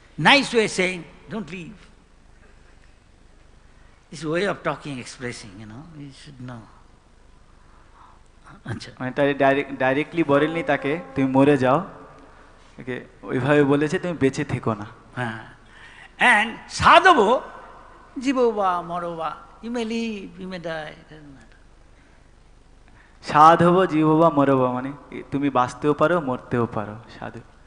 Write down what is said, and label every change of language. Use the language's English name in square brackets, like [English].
[English] Nice way of saying don't leave. This way of talking, expressing, you should know. [Bangla] আচ্ছা, মানে তাই directly বলেননি তাকে তুমি মরে যাও, ওকে ওইভাবে বলেছে তুমি বেঁচে থেকো না। হ্যাঁ, [English] and [Sanskrit] sadhavo jivo va maro va, [English] you may live, you may die, it doesn't matter. [Bangla] সাধব জীববা মরবা মানে তুমি বাঁচতেও পারো মরতেও পারো, সাধু।